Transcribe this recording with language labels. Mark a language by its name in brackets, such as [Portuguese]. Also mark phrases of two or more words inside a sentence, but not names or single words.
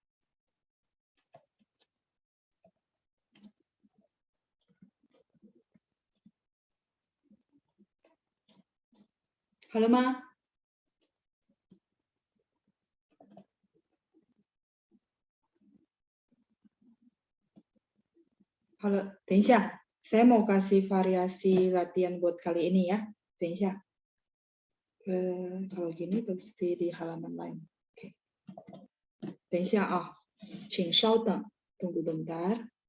[Chinese] 好了吗？好了，等一下， [Indonesian] saya mau kasih variasi latihan buat kali ini ya. [Chinese] 等一下， [Indonesian] kalau gini pasti di halaman lain. Oke. [Chinese] 等一下啊，请稍等 ， [Indonesian] tunggu bentar.